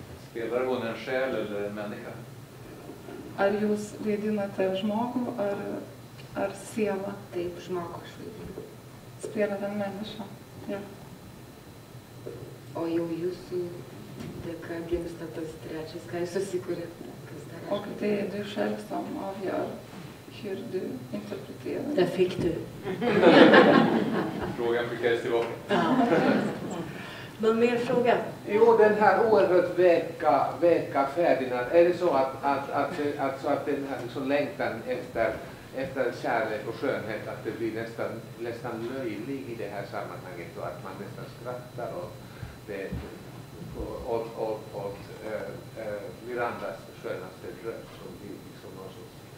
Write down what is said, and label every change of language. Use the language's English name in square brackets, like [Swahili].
[Swedish] Spelar hon en själ eller en människa? [Lithuanian] Ar jūs vaidinate žmogų ar sielą? Taip, žmogų aš vaidinu. [Swedish] Spėlate människa. Ja. [Lithuanian] O jau jūsų dėka gimsta tas trečias, ką jūs susikūrėt. [Swedish] Och det är du själv som avgör hur du interpreterar. Där fick du. Frågan skickades tillbaka. Ja. Någon mer fråga? Jo, den här oerhört väka Ferdinand, är det så att den här liksom längtan efter kärlek och skönhet, att det blir nästan löjlig i det här sammanhanget och att man nästan skrattar åt Mirandas skönaste dröm som blir liksom någon sorts...